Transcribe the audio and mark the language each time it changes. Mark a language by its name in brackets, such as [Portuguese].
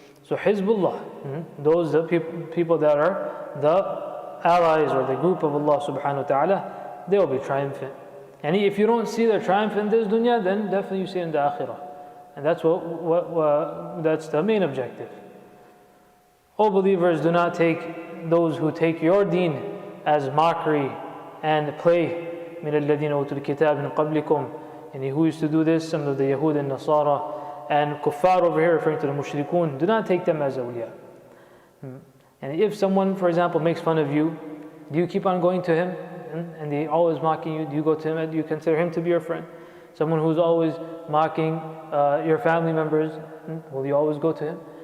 [English] So Hizbullah, those the people that are the allies or the group of Allah subhanahu wa ta'ala, they will be triumphant. And if you don't see their triumph in this dunya, then definitely you see it in the akhirah. And that's that's the main objective. O believers, do not take those who take your deen as mockery and play. [Arabic] من الذين أوتوا الكتاب من قبلكم. [English] And who used to do this? Some of the Yahud and Nasara and Kuffar over here, referring to the Mushrikun. Do not take them as awliya. And if someone, for example, makes fun of you, do you keep on going to him? And they always mocking you, do you go to him? Do you consider him to be your friend? Someone who's always mocking your family members, will you always go to him?